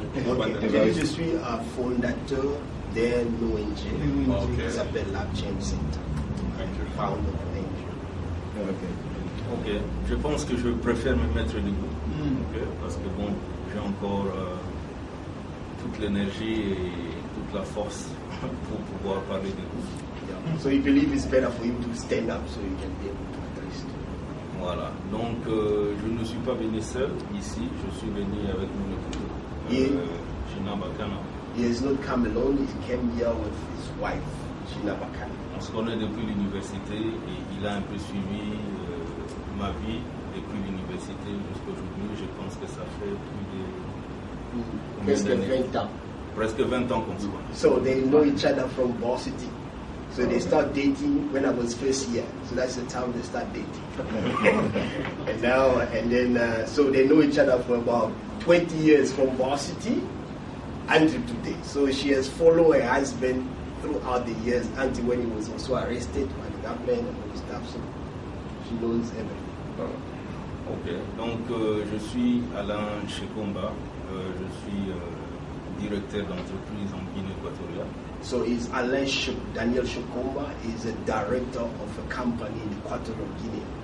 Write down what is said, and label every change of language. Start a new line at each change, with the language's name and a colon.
French: Je suis un fondateur d'un ONG qui s'appelle Lab Change Center.
English: Founder of an
French: Ok, je pense que je préfère me mettre debout. Okay, parce que bon, j'ai encore toute l'énergie et toute la force pour pouvoir parler debout.
English: So you believe it's better for him to stand up so you can be able to address it.
French: Voilà, donc je ne suis pas venu seul ici, je suis venu avec mon épouse, Gina Bakana.
English: He has not come alone, he came here with his wife, Gina Bakana.
French: On se connaît depuis l'université et il a un peu suivi ma vie depuis l'université jusqu'à aujourd'hui. Je pense que ça fait plus de... Presque 20 ans. Presque 20 ans qu'on se connaît.
English: So they know each other from varsity. So they start dating when I was first year. So that's the time they start dating. And now, and then, so they know each other for about 20 years from varsity until today. So she has followed her husband throughout the years until when he was also arrested by the government and all this stuff. So she knows everything.
French: Ok, donc je suis Alain Shekomba, je suis directeur d'entreprise en Guinée équatoriale.
English: So is Alain Daniel Shekomba is a director of a company in Equatorial Guinea.